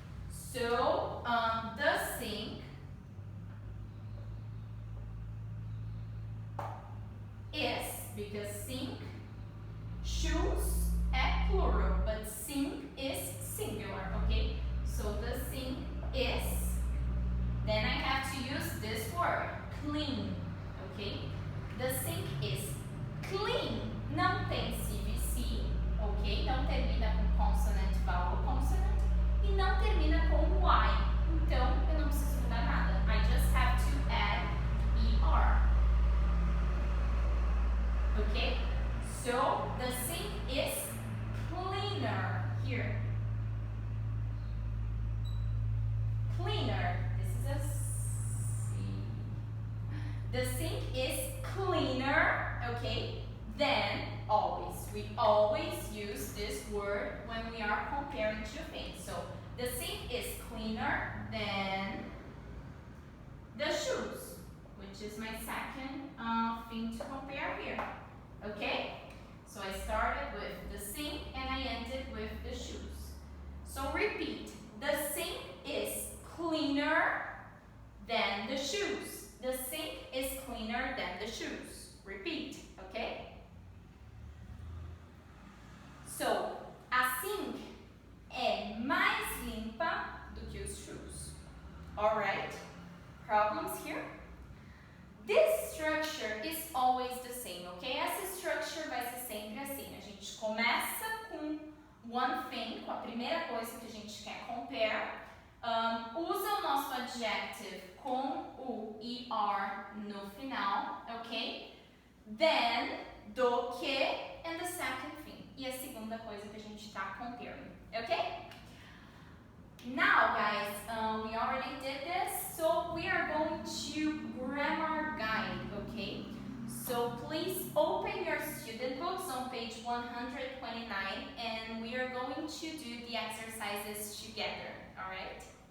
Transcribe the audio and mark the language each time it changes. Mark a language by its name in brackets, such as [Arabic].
[English] So the sink is, because sink, shoes é plural, but sink is singular, okay? So the sink is, then I have to use this word, clean, okay? The sink is clean, [Portuguese] não tem CVC, [English] ok? [Portuguese] Não termina com consonant, vowel, consonant, e não termina com Y, então eu não preciso mudar nada. [English] I just have to add ER. Okay, so the sink is cleaner. Here. Cleaner. This is a C. The sink is cleaner, okay, than always. We always use this word when we are comparing two things. So the sink is cleaner than the shoes, which is my second thing to compare here. Okay? So I started with the sink and I ended with the shoes. So repeat. The sink is cleaner than the shoes. The sink is cleaner than the shoes. Repeat. Okay? [Portuguese] So, a sink é mais limpa do que os shoes. [English] Alright? Problems here? This structure is always the same, ok? [Portuguese] Essa structure vai ser sempre assim. A gente começa com [English] one thing, [Portuguese] com a primeira coisa que a gente quer compare. Usa o nosso adjective com o ER no final, ok? [English] Then, [Portuguese] do que, [English] and the second thing. [Portuguese] E a segunda coisa que a gente está comparing, ok? [English] Now, guys, we already did this, so we are going to grammar guide, okay? So please open your student books on page 129, and we are going to do the exercises together, all right?